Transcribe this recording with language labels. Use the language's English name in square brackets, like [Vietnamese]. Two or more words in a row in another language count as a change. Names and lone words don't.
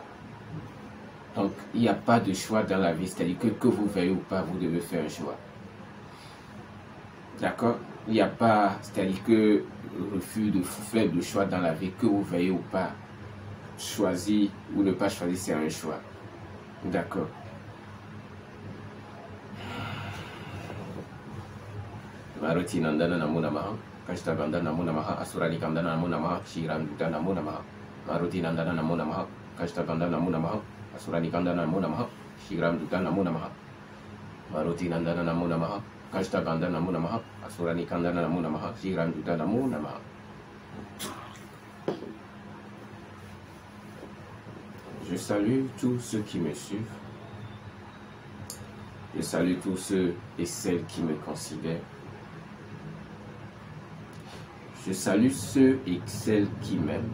[French] Donc, il n'y a pas de choix dans la vie. C'est-à-dire que vous veuillez ou pas, vous devez faire un choix. D'accord? Il n'y a pas, c'est-à-dire que refus de faire de choix dans la vie, que vous veuillez ou pas, choisir ou ne pas choisir, c'est un choix. D'accord? [Sanskrit] Maruti Nandana Namo Namaha, Kashtabanda Namo Namaha, Asurali Kandana Namo Namaha, Shiram Duta Namo Namaha, Maruti Nandana Namo Namaha, Kashtabanda Namo Namaha, Asurali Kandana Namo Namaha, Shiram Duta Namo Namaha, Maruti Nandana Namo Namaha, Kashtabanda Namo Namaha, Asurali Kandana Namo Namaha, Shiram Duta Namo Namaha. [French] Je salue tous ceux qui me suivent. Je salue tous ceux et celles qui me considèrent. Je salue ceux et celles qui m'aiment.